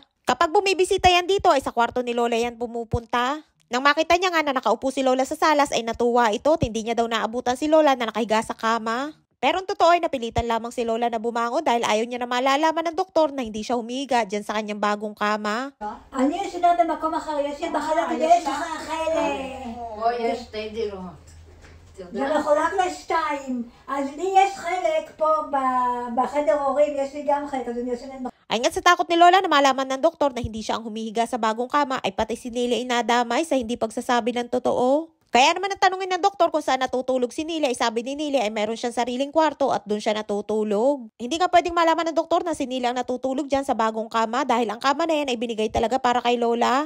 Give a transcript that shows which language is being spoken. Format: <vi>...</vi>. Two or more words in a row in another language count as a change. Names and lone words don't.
<tl>Kapag bumibisita yan dito ay sa kwarto ni Lola yan pumupunta. Nang makita niya nga na nakaupo si Lola sa salas ay natuwa ito at hindi niya daw naabutan si Lola na nakahiga sa kama. Pero ang totoo ay napilitan lamang si Lola na bumangon dahil ayaw niya na malalaman ng doktor na hindi siya humiga dyan sa kanyang bagong kama.</tl> <he>אני ישנה במקום אחר, יש לי בחלק ויש לך חלק. פה יש שתי דירות. זה מחולק לשתיים. אז לי יש חלק פה בחדר הורים, יש לי גם חלק, אז אני ישנה</he> <tl>Ay nga sa takot ni Lola na malaman ng doktor na hindi siya ang humihiga sa bagong kama ay pati si Nili ay nadamay sa hindi pagsasabi ng totoo. Kaya naman natanungin ng doktor kung saan natutulog si Nili ay sabi ni Nili ay meron siyang sariling kwarto at doon siya natutulog. Hindi nga pwedeng malaman ng doktor na si Nili ang natutulog dyan sa bagong kama dahil ang kama na yan ay binigay talaga para kay Lola.</tl>